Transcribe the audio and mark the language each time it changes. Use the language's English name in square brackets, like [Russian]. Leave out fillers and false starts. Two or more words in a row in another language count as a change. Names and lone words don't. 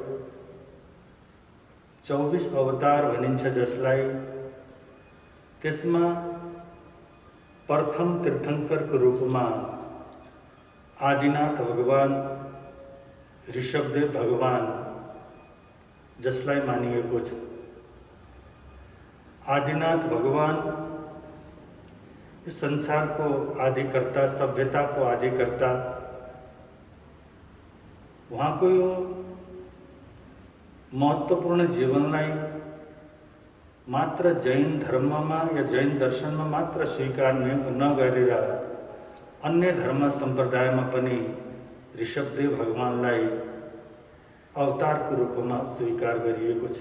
[Nepali] 24 अवतार भनिन्छ जसलाई। त्यसमा प्रथम तीर्थंकरको रूपमा आदिनाथ भगवान ऋषभदेव भगवान जसलाई मानिएको छ। आदिनाथ भगवान [Hindi] इस संसार को आदिकर्ता, सभ्यता को आदिकर्ता, [Nepali] वहाँ को यो महत्वपूर्ण जीवनलाई मात्र जैन धर्ममा या जैन दर्शनमा मात्र स्वीकार नगरेर अन्य धर्म सम्प्रदायमा पनि ऋषभदेव भगवानलाई अवतारको रूपमा स्वीकार गरिएको छ।